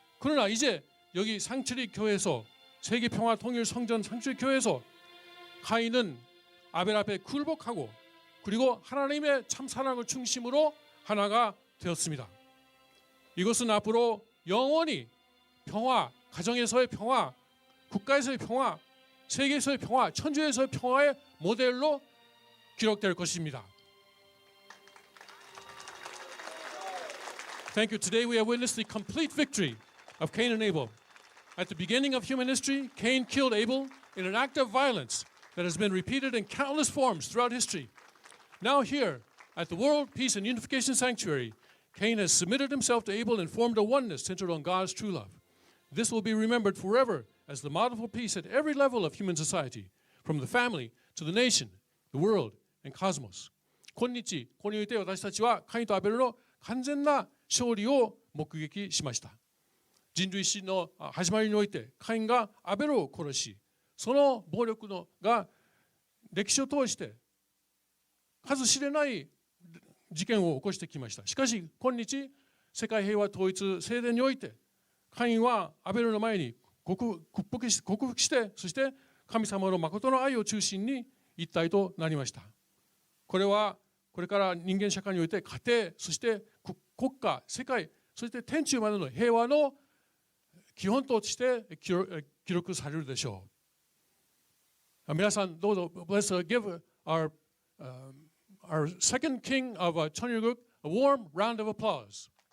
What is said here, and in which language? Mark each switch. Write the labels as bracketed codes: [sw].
[ko] 그러나 이제 여기 상칠리 교회에서 세계 평화 통일 성전 상칠리 교회에서 카인은 아벨 앞에 굴복하고 그리고 하나님의 참 사랑을 중심으로 하나가 되었습니다. 이것은 앞으로 영원히 평화, 가정에서의 평화, 국가에서의 평화, 세계에서의 평화, 천주에서의 평화의 모델로 기록될 것입니다. [en] Thank you. Today we have witnessed the complete victory of Cain and Abel. At the beginning of human history, Cain killed Abel in an act of violence that has been repeated in countless forms throughout history. Now here, at the World Peace and Unification Sanctuary, Cain has submitted himself to Abel and formed a oneness centered on God's true love. This will be remembered forever as the model for peace at every level of human society, from the family to the nation, the world, and cosmos. [ja] 今日これにおいて私たちはカインとアベルの完全な勝利を目撃しました。人類史の始まりにおいてカインがアベルを殺し、その暴力が歴史を通して数知れない事件を起こしてきました。しかし今日世界平和統一聖殿においてカインはアベルの前に克服して、そして神様の誠の愛を中心に一体となりました。これはこれから人間社会において家庭、そして国家、世界、そして天中までの平和の基本として記録されるでしょう。皆さんどうぞ [en] Let's give our second king of Cheonryuk a warm round of applause.